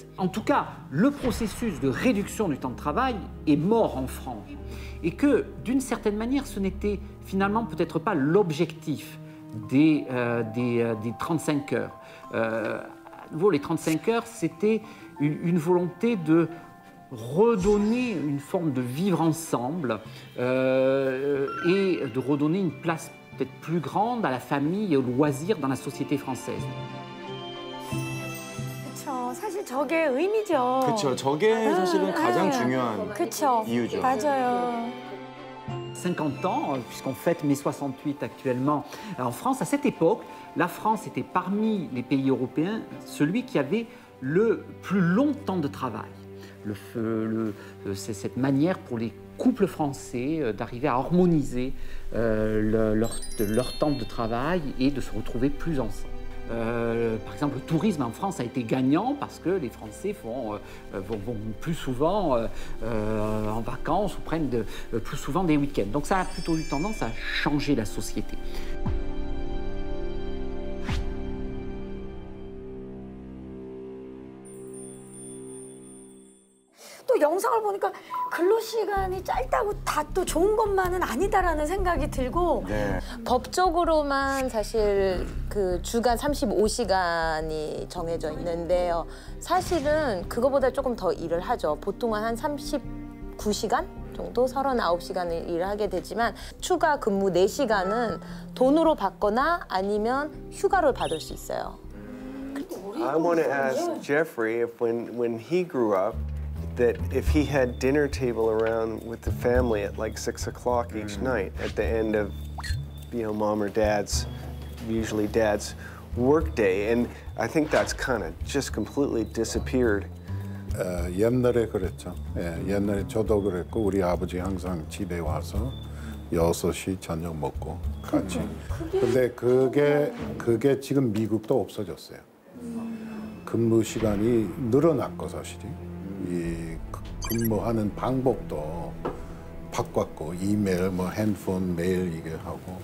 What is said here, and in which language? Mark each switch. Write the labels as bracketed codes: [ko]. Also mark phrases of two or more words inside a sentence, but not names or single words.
[fr] En tout cas, le processus de réduction du temps de travail est mort en France et que d'une certaine manière, ce n'était finalement peut-être pas l'objectif des 35 heures. À nouveau, les 35 heures, c'était une volonté de redonner une forme de vivre ensemble et de redonner une place peut-être plus grande à la famille et au loisir dans la société française. [ko] 그렇죠. 사실 저게 의미죠. 그렇죠. 저게 사실은 가장 중요한 그쵸. 이유죠. 맞아요. [fr] 50 ans, puisqu'on fête mai 68 actuellement en France. À cette époque, la France était parmi les pays européens celui qui avait le plus long temps de travail. C'est cette manière pour les couples français d'arriver à harmoniser leur temps de travail et de se retrouver plus ensemble. Par exemple, le tourisme en France a été gagnant parce que les Français vont plus souvent en vacances ou prennent plus souvent des week-ends. Donc ça a plutôt eu tendance à changer la société. [ko] 또 또 영상을 보니까 근로 시간이 짧다고 다 또 좋은 것만은 아니다라는 생각이 들고 네. 법적으로만 사실 그 주간 35시간이 정해져 있는데요. 사실은 그거보다 조금 더 일을 하죠. 보통은 한 39시간 정도, 39시간을 일을 하게 되지만 추가 근무 4시간은 돈으로 받거나 아니면 휴가를 받을 수 있어요. [en] I want to ask Jeffrey if when he grew up, that if he had dinner table around with the family at like 6 o'clock each night at the end of, mom or dad's, usually dad's work day, and I think that's kind of just completely disappeared. [ko] 옛날에 그랬죠. 예, 옛날에 저도 그랬고 우리 아버지 항상 집에 와서 6시 저녁 먹고 같이. 근데 그게 지금 미국도 없어졌어요. 근무 시간이 늘어났고 사실이 이 근무하는 방법도 바꿨고 이메일, 핸드폰, 메일 이게 하고.